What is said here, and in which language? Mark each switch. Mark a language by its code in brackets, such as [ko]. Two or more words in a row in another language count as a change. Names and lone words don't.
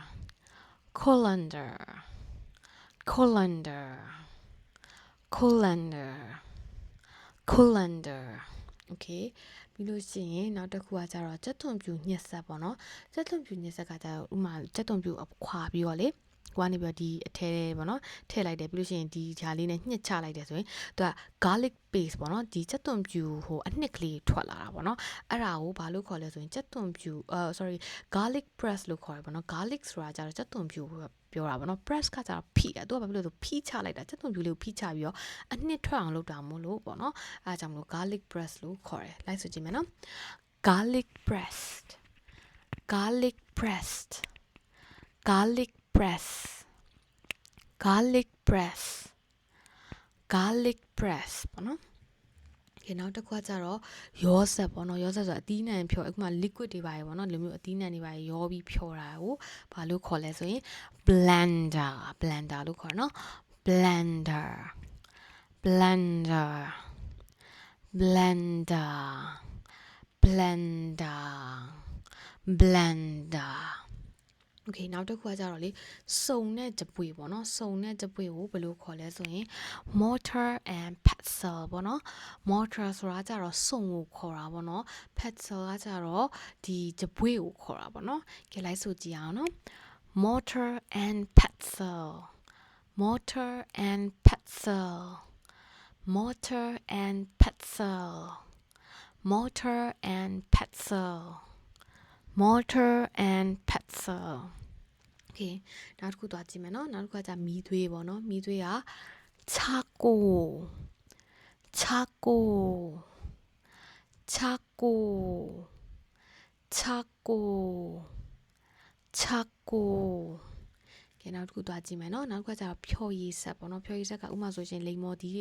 [en] colander colander colander colander okay [my] ပြီးလို့ရှိရင်နောက်တစ်ခုကကြတော့ကြက်သွန်ပြူညှက်ဆက်ပေါ့နော်ကြက်သွန်ပြူညှက်ဆက်ကကြတော့ဥမာကြက်သွန်ပြူခွာပြီးတော့လေကို ကနေပြီးဒီအထဲပေါ့နော်ထည့်လိုက်တယ်ပြီးလို့ရှိရင်ဒီဂျာလေးနဲ့ညှစ်ချလိုက်တယ်ဆိုရင်သူက [en] garlic paste [my] ပေါ့နော်ဒီကြ က်သွန်ပြူဟိုအနှစ်ကလေးထွက်လာတာပေါ့နော်အဲ့ဒါကိုဘာလို့ခေါ်လဲဆိုရင်ကြက်သွန်ပြူ [en] sorry garlic press [my] လို့ခေါ်တယ်ပေါ့နော် garlic ဆိုတာကြတော့ကြက်သွန်ပြူပြောတာပေါ့နော် press ကကြတော့ဖိတာသူကဘာဖြစ်လို့ဆိုဖိချလိုက်တာကြက်သွန်ပြူလေးကိုဖိချပြီးတော့အနှစ်ထွက်အောင်လုပ်တာမို့လို့ပေါ့နော်အဲဒါကြောင့်မလို့ [en] garlic press [my] လို့ခေါ်တယ်လိုက်ဆိုကြည့်မယ်နော် [en] garlic pressed garlic pressed garlic press garlic press garlic press [my] ပေါ့နော်ဒီနောက်တစ်ခုကကြတော့ရောစက်ပေါ့နော်ရောစက်ဆိုအသီးနှံဖြောအခုမှ liquid တွေပါရေပေါ့နော်ဒီလိုမျိုးအသီးနှံတွေပါရောပြီးဖြောတာကိုဘာလို့ခေါ်လဲဆိုရင် blender လို့ခေါ်နော် [en] blender blender blender blender blender okay [my] နောက်တစ်ခုကကြတော့လေစုံတဲ့ကြပွေပေါ့နော်စုံ တဲ့ကြပွေကိုဘယ်လိုခေါ်လဲဆိုရင် [en] mortar and pestle [my] ပေါ့နော် mortar ဆိုတာကြတော့ စုံကိုခေါ်တာပေါ့နော် pestle ကကြတော့ဒီကြပွေကိုခေါ်တာပေါ့နော်ကြည့်လိုက်ဆိုကြည့်အောင်နော် [en] mortar and pestle mortar and pestle mortar and pestle mortar and pestle mortar and pestle okay [my] နောက်တစ်ခုသွားကြည့်မယ်နော်နောက်တစ်ခုကမီးသွေးပေါ့နော်မီးသွေးက charcoal [en] charcoal charcoal charcoal charcoal [my] ကဲနောက်တစ်ခုသွားကြည့်မယ်နော်နောက်တစ်ခါကျတော့ဖြော်ရည်ဆက်ပေါ့နော်ဖြော်ရည်ဆက်ကဥမာဆိုရှင်လိမ္မော်ဒီတွေ